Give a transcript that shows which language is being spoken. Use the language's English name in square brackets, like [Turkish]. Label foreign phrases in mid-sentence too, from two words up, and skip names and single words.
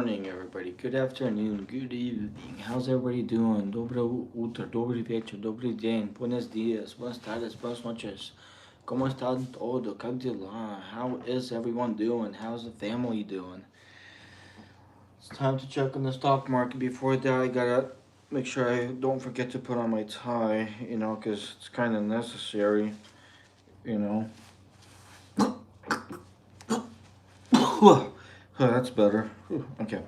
[English] morning, everybody. Good afternoon, good evening. How's everybody doing? [Bulgarian] Dobro utro, [Polish] dobry wieczór, dobry dzień, [Spanish] buenos dias, buenas tardes, buenas noches. ¿Cómo están todo? [Russian] ¿Как дела? [English] How is everyone doing? How's the family doing? It's time to check on the stock market. Before that, I gotta make sure I don't forget to put on my tie, because it's kind of necessary, you know. That's better. Okay.